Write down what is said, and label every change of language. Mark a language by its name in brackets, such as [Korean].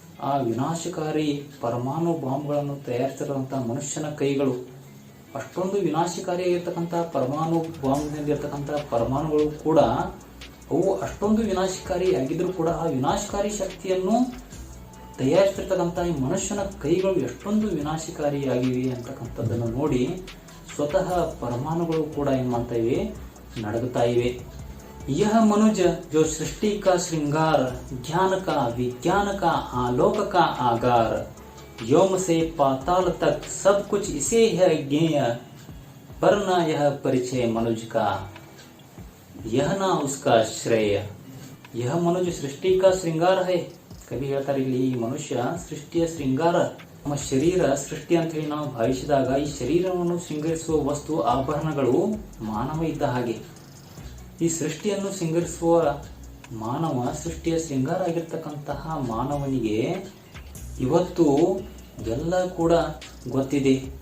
[Kannada] ಆ ವಿನಾಶಕಾರಿ ಪರಮಾಣು ಬಾಂಬ್ಗಳನ್ನು ತಯಾರಿಸಿರುವಂಥ ಮನುಷ್ಯನ ಕೈಗಳು ಅಷ್ಟೊಂದು ವಿನಾಶಕಾರಿಯಾಗಿರ್ತಕ್ಕಂಥ ಪರಮಾಣು ಬಾಂಬ್ನಲ್ಲಿರ್ತಕ್ಕಂಥ ಪರಮಾಣುಗಳು ಕೂಡ ಅವು ಅಷ್ಟೊಂದು ವಿನಾಶಕಾರಿ ಆಗಿದ್ರೂ ಕೂಡ ಆ ವಿನಾಶಕಾರಿ ಶಕ್ತಿಯನ್ನು ತಯಾರಿಸಿರ್ತಕ್ಕಂಥ ಈ ಮನುಷ್ಯನ ಕೈಗಳು ಎಷ್ಟೊಂದು ವಿನಾಶಕಾರಿಯಾಗಿವೆ ಅಂತಕ್ಕಂಥದ್ದನ್ನು ನೋಡಿ ಸ್ವತಃ ಪರಮಾಣುಗಳು ಕೂಡ ಏನು ಮಾಡ್ತಾ ಇವೆ, ನಡುಗುತ್ತಾ ಇವೆ. [Hindi] यह मनुज जो सृष्टि का श्रृंगार, ज्ञान का विज्ञान का आलोक का आगार, व्योम से पाताल तक सब कुछ इसे है ज्ञेय, पर न यह परिचय मनुज का, यह ना उसका श्रेय. यह मनुज सृष्टि का श्रृंगार है. [Kannada] ಕವಿ ಹೇಳ್ತಾರೆ ಇಲ್ಲಿ, ಈ ಮನುಷ್ಯ ಸೃಷ್ಟಿಯ ಶೃಂಗಾರ. ನಮ್ಮ ಶರೀರ ಸೃಷ್ಟಿ ಅಂತ ಹೇಳಿ ನಾವು ಭಾವಿಸಿದಾಗ ಈ ಶರೀರವನ್ನು ಶೃಂಗರಿಸುವ ವಸ್ತು ಆಭರಣಗಳು ಮಾನವ ಇದ್ದ ಹಾಗೆ. ಈ ಸೃಷ್ಟಿಯನ್ನು ಶೃಂಗರಿಸುವ ಮಾನವ, ಸೃಷ್ಟಿಯ ಶೃಂಗಾರ ಆಗಿರ್ತಕ್ಕಂತಹ ಮಾನವನಿಗೆ ಇವತ್ತು ಎಲ್ಲ ಕೂಡ ಗೊತ್ತಿದೆ.